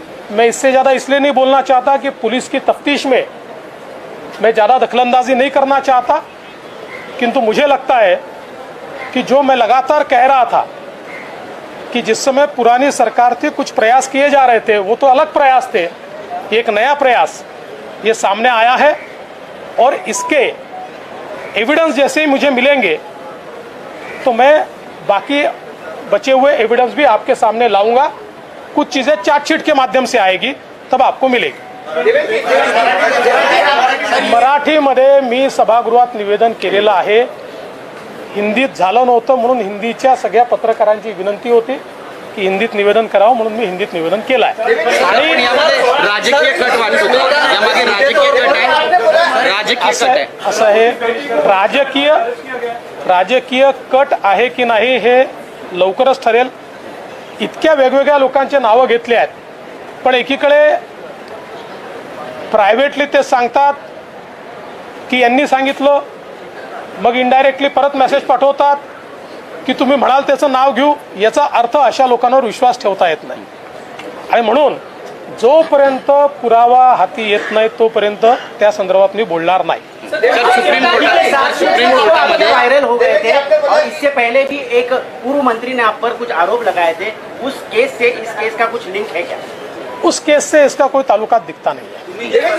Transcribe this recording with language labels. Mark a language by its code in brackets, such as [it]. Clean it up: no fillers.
[hi] मैं इससे ज़्यादा इसलिए नहीं बोलना चाहता कि पुलिस की तफ्तीश में मैं ज़्यादा दखलंदाजी नहीं करना चाहता, किंतु मुझे लगता है कि जो मैं लगातार कह रहा था कि जिस समय पुरानी सरकार थी कुछ प्रयास किए जा रहे थे, वो तो अलग प्रयास थे, एक नया प्रयास ये सामने आया है, और इसके एविडेंस जैसे ही मुझे मिलेंगे तो मैं बाकी बचे हुए एविडेंस भी आपके सामने लाऊंगा। कुछ चीज़ें चार्जशीट के माध्यम से आएगी, तब आपको मिलेगी। [mr] मराठीमध्ये मी सभागृहात निवेदन केलेलं आहे। हिंदीत झालं नव्हतं म्हणून हिंदीच्या सगळ्या पत्रकारांची विनंती होती की हिंदीत निवेदन करावं, म्हणून मी हिंदीत निवेदन केलं आहे। आणि राजकीय कट वाटतो, यामध्ये राजकीय कट आहे, राजकीय कट आहे असं आहे। राजकीय कट आहे की नाही हे लवकरच ठरेल। इतक्या वेगवेगळ्या लोकांचे नावं घेतले आहेत, पण एकीकडे प्रायव्हेटली ते सांगतात की यांनी सांगितलं, मग इनडायरेक्टली परत मेसेज पाठवतात की तुम्ही म्हणाल त्याचं नाव घेऊ। याचा अर्थ अशा लोकांवर विश्वास ठेवता येत नाही, आणि म्हणून जोपर्यंत पुरावा हाती येत नाही तोपर्यंत त्या संदर्भात मी बोलणार नाही। सुप्रीम कोर्टामध्ये [hi] वायरल हो गए थे, और इससे पहले भी एक पूर्व मंत्री ने आप पर कुछ आरोप लगाए थे। उस केस से इस केस का कुछ लिंक है क्या? उस केस से इसका कोई ताल्लुकात दिखता नहीं है।